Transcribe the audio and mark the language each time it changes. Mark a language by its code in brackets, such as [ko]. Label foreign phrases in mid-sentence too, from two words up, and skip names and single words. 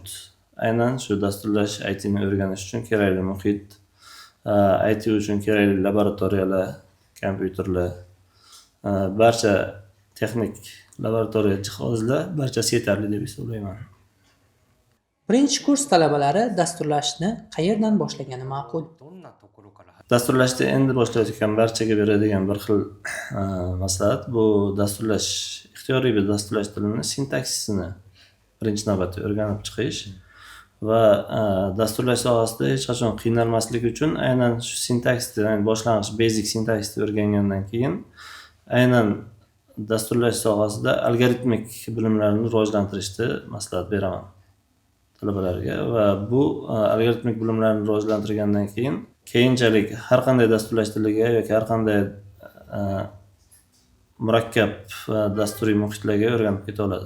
[uz] Aynan shu dasturlash ITni o'rganish uchun kerakli muhit, IT uchun kerakli laboratoriyalar, kompyuterlar, barcha texnik laboratoriya jihozlar barchasi yetarli deb hisoblayman. Birinchi kurs talabalari dasturlashni qayerdan boshlagani ma'qul? [ja] どんなところから [uz] Dasturlashni endi boshlayotgan barchaga beradigan bir xil maslahat bu dasturlash, ixtiyoriy bir dasturlash tilini sintaksisini birinchi navbatda o'rganib chiqish va dasturlash sohasida hech qachon qiynalmaslik uchun aynan shu sintaksni, ya'ni boshlang'ich basic sintaksni o'rgangandan keyin aynan dasturlash sohasida algoritmik bilimlarni rivojlantirishni maslahat beraman talabalarga va bu algoritmik bilimlarni rivojlantirgandan keyin keyinchalik har qanday dasturlash tiliga yoki har qanday murakkab dasturiy muhitlarga o'rganib keta oladi.